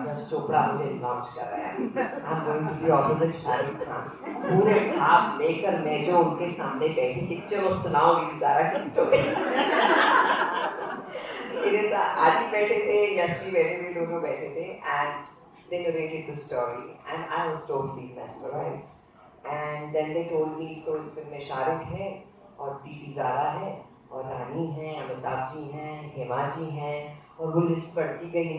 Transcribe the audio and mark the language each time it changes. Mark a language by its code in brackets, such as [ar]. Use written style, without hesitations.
[hi] यश चोपड़ा मुझे लॉन्च कर रहे हैं. [en] I'm going to be opposite Shahrukh Khan. [hi] पूरे ख्वाब लेकर मैं जो उनके सामने बैठी थी, चलो सुनाओ वीर ज़ारा की स्टोरी. मेरे साथ आदि बैठे थे, यश जी बैठे थे, दोनों बैठे थे, [en] and they narrated the story and I was totally mesmerized. And then they told me, so [hi] इस फिल्म में शाहरुख है और प्रीति ज़ारा है और रानी है, अमिताभ जी हैं, हेमा जी हैं, और वो लिस्ट बढ़ती गई.